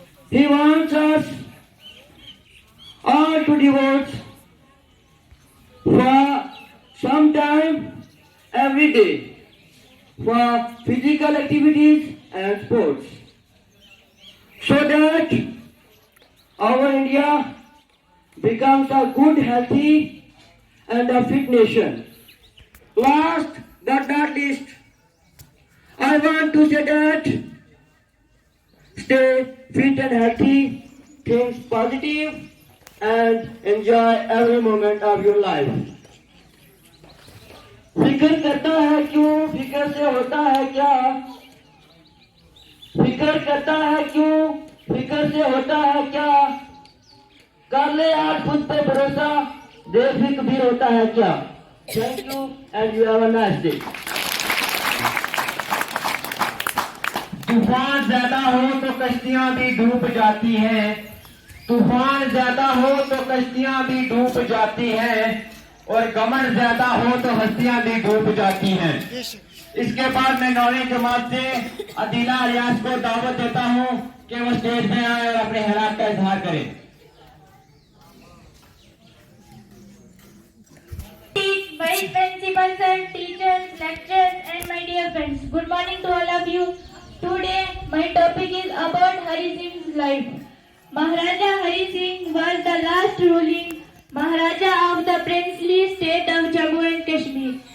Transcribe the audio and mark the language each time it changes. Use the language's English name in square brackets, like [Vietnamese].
[English] He wants us all to devote for some time every day for physical activities and sports, so that our India becomes a good, healthy and a fit nation. Last but not least, I want to say that stay fit and healthy, think positive and enjoy every moment of your life. [Hindi] फिक्र करता है क्यों, फिक्र से होता है क्या? फिक्र करता है क्यों, फिक्र से होता है क्या? कर ले आज खुद पे भरोसा, बेफिक्र भी होता है क्या? [English] Thank you and you have a nice day. [Hindi] तूफान ज्यादा हो तो कश्तियां भी डूब जाती हैं, तूफान ज्यादा हो तो कश्तियां भी डूब जाती हैं, और गमन ज्यादा हो तो हस्तियां भी डूब जाती हैं। इसके बाद मैं 9वीं जमात से अदीला रियाज को दावत देता हूं कि वो स्टेज पे आए और अपने हालात का इजहार करें। [English] Vice Principal sir, teachers, lecturers and my dear friends. Good morning to all of you. Today my topic is about Hari Singh's life. Maharaja Hari Singh was the last ruling Maharaja of the princely state of Jammu and Kashmir.